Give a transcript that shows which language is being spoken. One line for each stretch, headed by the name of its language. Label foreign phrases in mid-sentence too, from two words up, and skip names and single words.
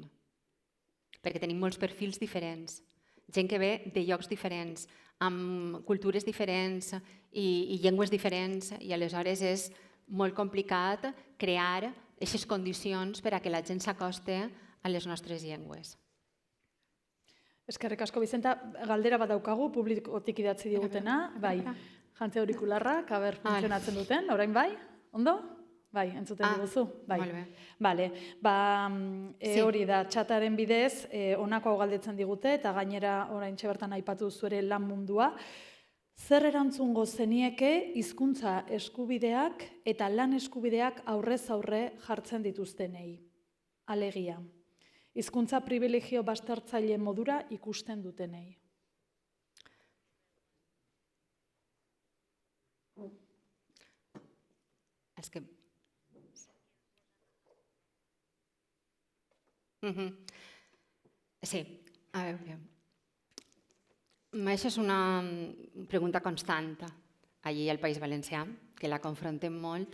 Catalan: Perquè tenim molts perfils diferents, gent que ve de llocs diferents, amb cultures diferents i llengües diferents, i aleshores és molt complicat crear aquestes condicions per a que la gent s'acoste a les nostres llengües.
Basque: Eskerrik asko, Bizenta, galdera bat daukagu, publikotik idatzi digutena, bai, jantzi aurikularrak, funtzionatzen duten, orain bai, ondo? Bai, entzuten diguzu? Bai.
Catalan: Molt bé.
Basque: Bale, hori da, txataren bidez, honako hau galdetzen digute, eta gainera oraintxe bertan aipatu zuere lan mundua. Zer erantzungo zenieke hizkuntza eskubideak eta lan eskubideak aurrez aurre jartzen dituztenei? Alegia, hizkuntza privilegio baztertzaile modura ikusten dutenei.
Catalan: És que... Sí, a veure. Això és una pregunta constant allí al País Valencià, que la confrontem molt.